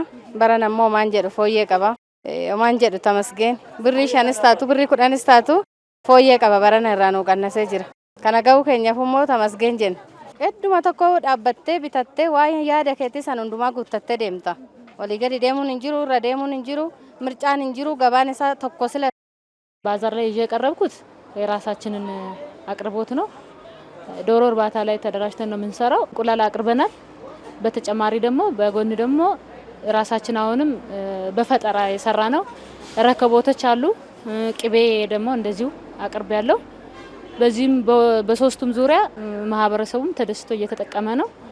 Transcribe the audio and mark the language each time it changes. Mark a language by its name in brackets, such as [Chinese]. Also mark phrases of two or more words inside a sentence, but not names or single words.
[Oromo] Baran ammoo maan jedhu fooyyee qaba. Maan jedhu tamasgeen birrii 5 taatu birrii 10 taatu fooyyee qaba barana irraa nu qannasee jira. Kana ga'uu keenyaaf immoo tamasgeen jenna. Hedduma tokko dhaabbattee bitattee waa'ee yaada keetii san hundumaa guuttattee deemta. Walii gadi deemuun hin jiru, irra deemuun hin jiru, ምርጫን hin jiru, gabaan isaa tokko sila. [Amharic] ባዛር ላይ ይዤ ቀረብኩት የራሳችንን አቅርቦት ነው። ዶሮ እርባታ ላይ ተደራጅተን ነው የምንሰራው። እንቁላል አቅርበናል። በተጨማሪ ደግሞ በጎን ደግሞ ራሳችን አሁንም በፈጠራ የሰራ ነው ረከቦቶች አሉ። ቅቤ ደግሞ እንደዚሁ አቅርብ ያለው በዚህም በሶስቱም ዙሪያ ማህበረሰቡም ተደስቶ እየተጠቀመ ነው።